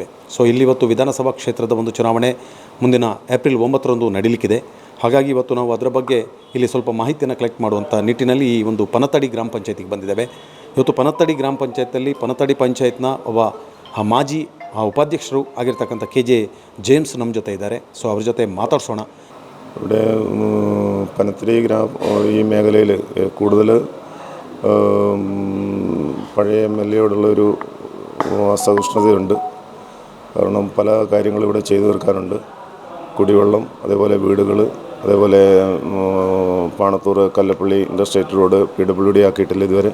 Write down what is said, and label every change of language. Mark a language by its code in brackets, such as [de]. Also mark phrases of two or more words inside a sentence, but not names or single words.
[kn] ಸೊ ಇಲ್ಲಿ ಇವತ್ತು ವಿಧಾನಸಭಾ ಕ್ಷೇತ್ರದ ಒಂದು ಚುನಾವಣೆ ಮುಂದಿನ ಏಪ್ರಿಲ್ 9ರಂದು ನಡೀಲಿಕ್ಕಿದೆ. ಹಾಗಾಗಿ ಇವತ್ತು ನಾವು ಅದರ ಬಗ್ಗೆ ಇಲ್ಲಿ ಸ್ವಲ್ಪ ಮಾಹಿತಿಯನ್ನು ಕಲೆಕ್ಟ್ ಮಾಡುವಂಥ ನಿಟ್ಟಿನಲ್ಲಿ ಈ ಒಂದು ಪನತ್ತಡಿ ಗ್ರಾಮ ಪಂಚಾಯತಿಗೆ ಬಂದಿದ್ದೇವೆ. ಇವತ್ತು ಪನತ್ತಡಿ ಗ್ರಾಮ ಪಂಚಾಯತಲ್ಲಿ ಪನತ್ತಡಿ ಪಂಚಾಯತ್ನ ಒಬ್ಬ ಮಾಜಿ ಉಪಾಧ್ಯಕ್ಷರು ಆಗಿರ್ತಕ್ಕಂಥ KJ ಜೇಮ್ಸ್ ನಮ್ಮ ಜೊತೆ ഇದ್ದಾರೆ. സോ അവർ ಜೊತೆ ಮಾತಾಡ್ಸೋಣ. [ml] ഇവിടെ പനത്തടി ഈ മേഖലയിൽ കൂടുതൽ പഴയ MLA-യോടുള്ളൊരു അസഹിഷ്ണുതയുണ്ട്. കാരണം പല കാര്യങ്ങളും ഇവിടെ ചെയ്തു തീർക്കാനുണ്ട്. കുടിവെള്ളം, അതേപോലെ വീടുകൾ, അതേപോലെ പാണത്തൂർ കല്ലപ്പള്ളി [en] industrial road [ml] PWD ആക്കിയിട്ടില്ല ഇതുവരെ.